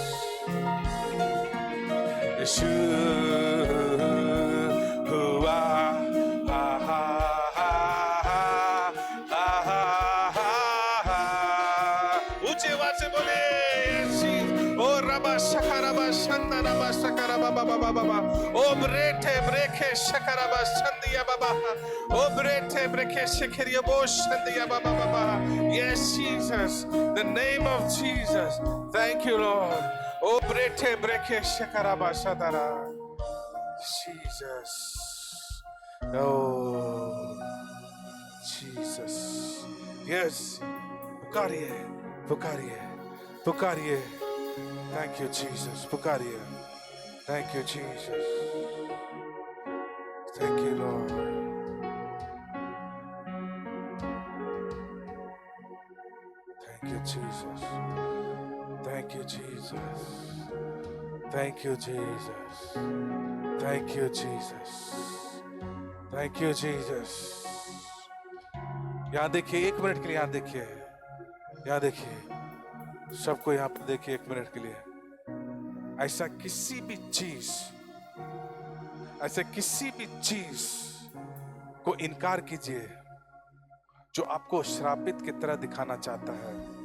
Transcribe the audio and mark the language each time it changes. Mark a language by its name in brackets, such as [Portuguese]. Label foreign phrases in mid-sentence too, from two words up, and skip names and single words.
[Hindi] यीशु हुआ ऊंची आवाज से बोले। ओ रबा शकरबा शंदरबा शकरबा बाबा बाबा। ओ ब्रेठे ब्रेखे शकरबा शंदिया बाबा। ओ ब्रेठे ब्रेखे शकरिया बो शंदिया बाबा बाबा। [English] Yes Jesus, the name of Jesus. Thank you Lord. O ब्रेठे ब्रेखे शकरबा शदरा। Jesus. Oh Jesus. Yes. [Hindi] पुकारिए पुकारिए पुकारिए। [English] Thank you Jesus. पुकारिए। Thank you Jesus. Thank you Lord. Thank you Jesus. Thank you Jesus. Thank you Jesus. Thank you Jesus. Thank you Jesus. [Hindi] यहाँ देखिए, 1 मिनट के लिए यहाँ देखिए, यहाँ देखिए, सबको यहाँ पर देखिए 1 मिनट के लिए। ऐसा किसी भी चीज को इनकार कीजिए जो आपको श्रापित की तरह दिखाना चाहता है।